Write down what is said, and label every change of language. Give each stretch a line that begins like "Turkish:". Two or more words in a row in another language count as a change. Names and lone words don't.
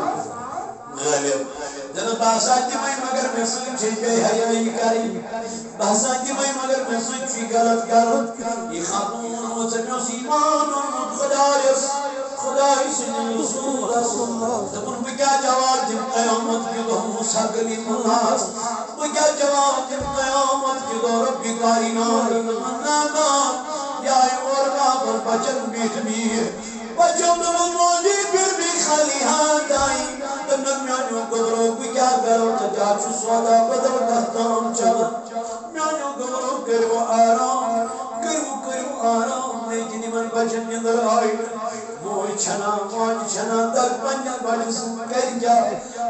Kashmiri: غٲلب دَپان بہٕ ہسا دِمے مگر مےٚ سۭتۍ چھے بے حیٲیی کَرٕنۍ بہٕ ہسا دِمے مگر مےٚ سۭتۍ چھُے غلط کرُن یہِ خاتوٗن ووٚنمُت ژےٚ مےٚ اوس ایٖمان اوٚنمُت خۄدایس خۄداے سٕنٛدِ رسوٗلس دوٚپُن بہٕ کیٛاہ جواب دِمہٕ قیامت کہِ دۄہ مُستقلی مناس بہٕ کیٛاہ جواب دِمہٕ قیامت کہِ دۄہ رۄبِ کائنات منانا یا اور واپس بچن بیٖٹھ بچوں دوٚپُن موجی
Urdu: پھر بھی خالی ہاتھ آئی
Kashmiri: دوٚپنکھ میٛانیو گۄدرو بہٕ کیٛاہ کرو ژےٚ کیٛاہ چھُ سودا بدل کتھ تام چلان میٛانیو گۄدرو کٔرِو آرام کٔرِو آرام لیکن یِمن بچن نِندٕر آیہِ موج چھنا ماجہِ چھنا تگ پننٮ۪ن بچہِ سۭتۍ کرِ کیٛاہ